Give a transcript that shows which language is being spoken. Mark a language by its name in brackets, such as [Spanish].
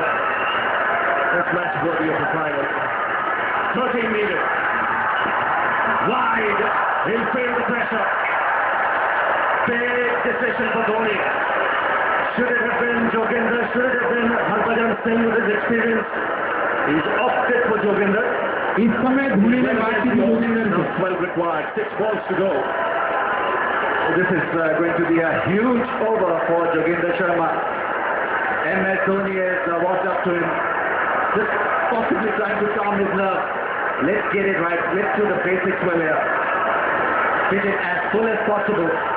[English] This match worthy of the final. 13 meters. Wide. He'll feel the pressure. Big decision for Dhoni. Should it have been Joginder? Should it have been Harbhajan Singh with his experience? He's opted for Joginder. [Hindi] इस समय धोनी ने बात की जोगिंदर को। [English] 12 required. 6 balls to go. This is going to be a huge over for Joginder Sharma. MS Dhoni has walked up to him, just possibly trying to calm his nerves. Let's get it right. Let's do the basics well here. Hit it as full as possible.